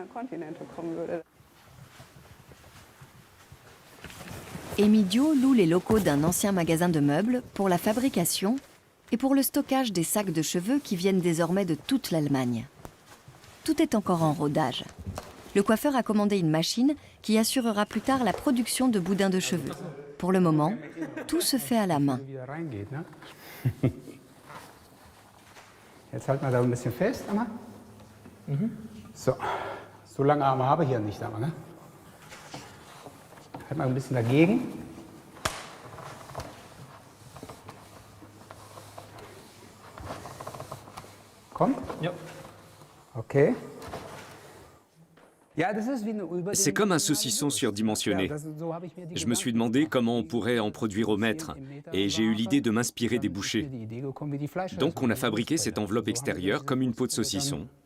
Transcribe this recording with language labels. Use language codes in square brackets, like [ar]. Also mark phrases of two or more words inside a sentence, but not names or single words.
[fr] Emidio loue les locaux d'un ancien magasin de meubles pour la fabrication et pour le stockage des sacs de cheveux qui viennent désormais de toute l'Allemagne. Tout est encore en rodage. Le coiffeur a commandé une machine qui assurera plus tard la production de boudins de cheveux. Pour le moment, tout se fait à la main. [de] Jetzt halten wir da ein bisschen fest, Anna. So, so lange Arme habe ich ja nicht, aber ne? Halt mal ein bisschen dagegen. Komm? Ja. Okay. [fr] C'est comme un saucisson surdimensionné. Je me suis demandé comment on pourrait en produire au mètre, et j'ai eu l'idée de m'inspirer des bouchers. Donc on a fabriqué cette enveloppe extérieure comme une peau de saucisson.